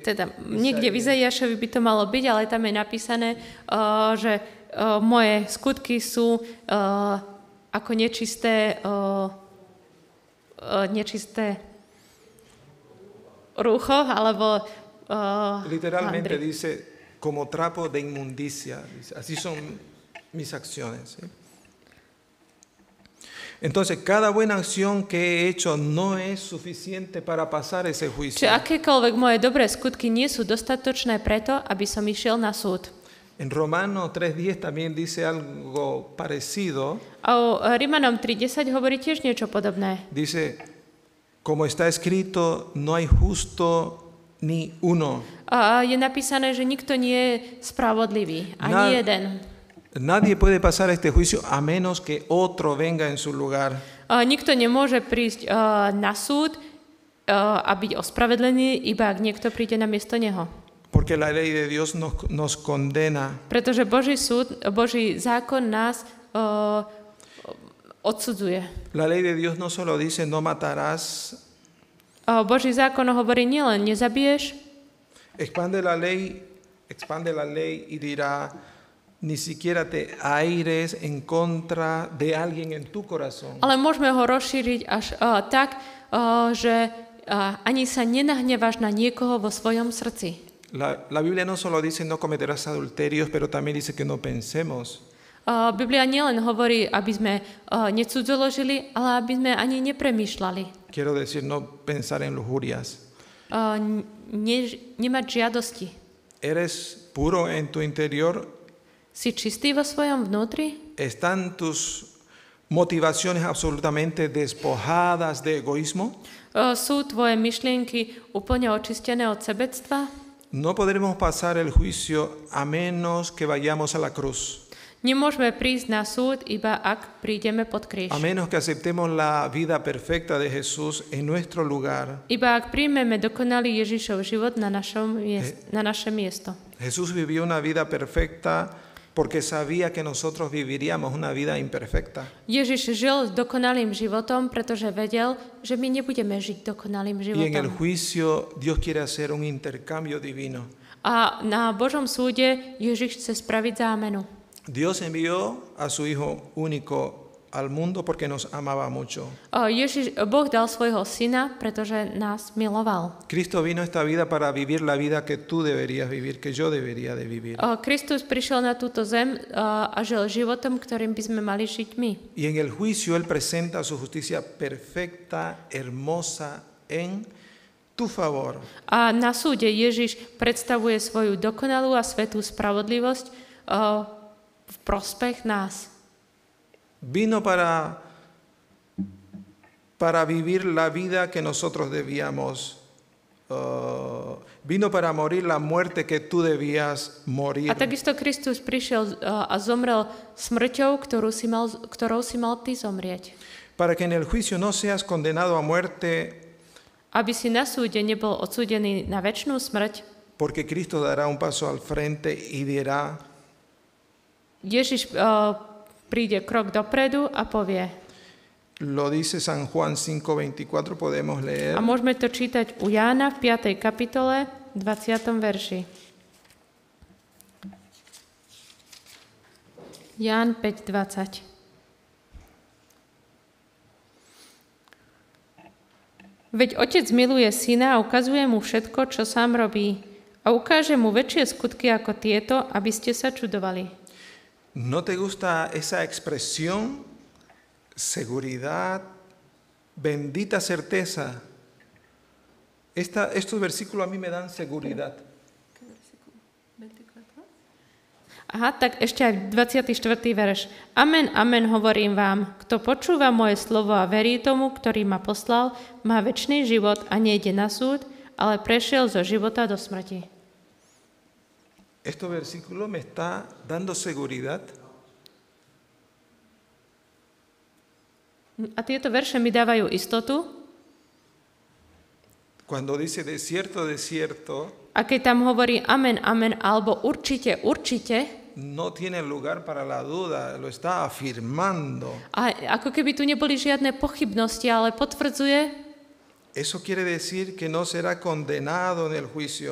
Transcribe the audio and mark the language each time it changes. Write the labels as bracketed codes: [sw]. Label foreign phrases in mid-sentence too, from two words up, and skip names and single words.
[sk] Teda niekde v Izaiášovi by to malo byť, ale tam je napísané, že moje skutky sú ako nečisté rúcho, alebo literalmente handry. [es] dice como trapo de inmundicia. Dice, así son mis acciones. ¿Sí? Entonces, cada buena acción que he hecho no es suficiente para pasar ese juicio. [sk] Čiže akékoľvek moje dobré skutky nie sú dostatočné preto, aby som išiel na súd. [es] En Romanos 3:10 también dice algo parecido. [sk] A o Rimanom 3:10 hovorí tiež niečo podobné. [es] Dice, como está escrito, no hay justo ni uno. [sk] A je napísané, že nikto nie je spravodlivý, ani jeden. [es] Nadie puede pasar este juicio a menos que otro venga en su lugar. [sk] Nikto nemôže prísť na súd a byť ospravedlený, iba ak niekto príde na miesto neho. [es] Porque la ley de Dios nos condena. [sk] Pretože Boží zákon nás odsudzuje. [es] La ley de Dios no solo dice no matarás. [sk] Boží zákon hovorí nielen nezabiješ, [es] Expande la ley y dirá, ni siquiera te aires en contra de alguien en tu corazón. [sk] ale môžeme ho rozšíriť až tak, že ani sa nenahneváš na niekoho vo svojom srdci. [es] La Biblia no solo dice no cometerás adulterios, pero también dice que no pensemos. [sk] Biblia nielen hovorí, aby sme necudzoložili, ale aby sme ani nepremýšľali. [es] Quiero decir, no pensar en lujurias. [sk] Nemať žiadosti. [es] ¿Eres puro en tu interior? [sk] Si čistý vo svojom vnútri? [es] ¿Están tus motivaciones absolutamente despojadas de egoísmo? [sk] Sú tvoje myšlienky úplne očistené od sebectva? [es] No podremos pasar el juicio a menos que vayamos a la cruz. [sk] Nemôžeme prísť na súd, iba ak prídeme pod kríž. [es] A menos que aceptemos la vida perfecta de Jesús en nuestro lugar. [sk] Iba ak príjmeme dokonalý Ježišov život na naše miesto. [es] Jesús vivió una vida perfecta porque sabía que nosotros viviríamos una vida imperfecta. [sk] Ježiš žil dokonalým životom, pretože vedel, že my nebudeme žiť dokonalým [es] Y en el [sk] životom. [es] juicio Dios quiere hacer un intercambio divino. [sk] A na Božom súde Ježiš chce spraviť zámenu. [es] Dios envió a su Hijo único al mundo porque nos amaba mucho. [sk] Boh dal svojho syna, pretože nás miloval. [es] Cristo vino a esta vida para vivir la vida que tú deberías vivir, que yo debería de vivir. [sk] Kristus prišiel na túto zem a žil životom, ktorým by sme mali žiť my. [es] Y en el juicio Él presenta su justicia perfecta, hermosa, en tu favor. [sk] A na súde Ježiš predstavuje svoju dokonalú a svätú spravodlivosť v prospech nás. [es] Vino para vivir la vida que nosotros debíamos. Vino para morir la muerte que tú debías morir. [sk] A takisto Kristus prišiel a zomrel smrťou, ktorou si mal ty zomrieť. [es] Para que en el juicio no seas condenado a muerte, [sk] Aby si na súde nebol odsúdený na večnú smrť, [es] porque Cristo dará un paso al frente y dirá, [sk] Ježiš príde krok dopredu a povie. [es] lo dice San Juan 5:24, podemos leer. [sk] A môžeme to čítať u Jána v 5. kapitole, 20. verši. Ján 5:20. Veď otec miluje syna a ukazuje mu všetko, čo sám robí. A ukáže mu väčšie skutky ako tieto, aby ste sa čudovali. [es] ¿No te gusta esa expresión? Seguridad, bendita certeza. Estos versículos a mí me dan seguridad. [sk] Aha, tak ešte aj 24. verš. Amen, amen, hovorím vám, kto počúva moje slovo a verí tomu, ktorý ma poslal, má večný život a nejde na súd, ale prešiel zo života do smrti. [es] Este versículo me está dando seguridad. [sk] A tieto verše mi dávajú istotu. [es] Cuando dice de cierto, [sk] A keď tam hovorí amen, amen, alebo určite, určite, [es] no tiene lugar para la duda, lo está afirmando. [sk] a ako keby tu neboli žiadne pochybnosti, ale potvrdzuje, [es] Eso quiere decir que no será condenado en el juicio.